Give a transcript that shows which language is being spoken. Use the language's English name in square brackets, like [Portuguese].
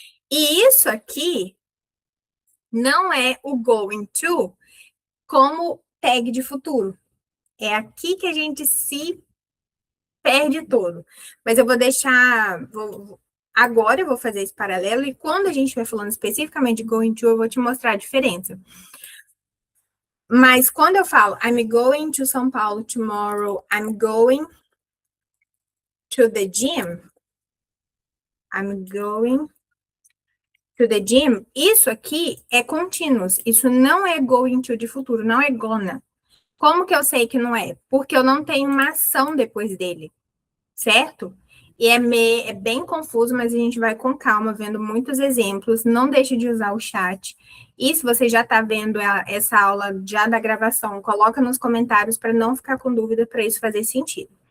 [Portuguese] E isso aqui não é o going to como tag de futuro. É aqui que a gente se perde todo. Mas eu vou deixar. Agora eu vou fazer esse paralelo e quando a gente estiver falando especificamente de going to, eu vou te mostrar a diferença. Mas quando eu falo [English] I'm going to São Paulo tomorrow, I'm going to the gym, I'm going to the gym, [Portuguese] isso aqui é continuous. Isso não é going to de futuro, não é gonna. Como que eu sei que não é? Porque eu não tenho uma ação depois dele, certo? E é bem confuso, mas a gente vai com calma, vendo muitos exemplos. Não deixe de usar o chat. E se você já está vendo essa aula já da gravação, coloca nos comentários para não ficar com dúvida, para isso fazer sentido.